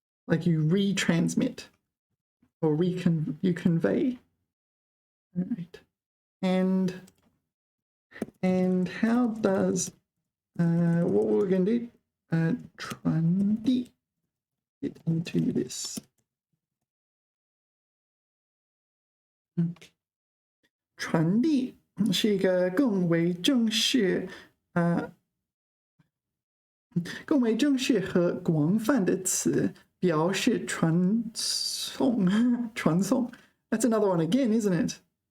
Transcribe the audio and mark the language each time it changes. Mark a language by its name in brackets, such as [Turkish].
[English] Like you retransmit or you convey. All right. And how does, what we're going to do, 传递 it into this. [Chinese] 传递是一个更为正式和广泛的词，表示传送。 [English] That's another one again, isn't it?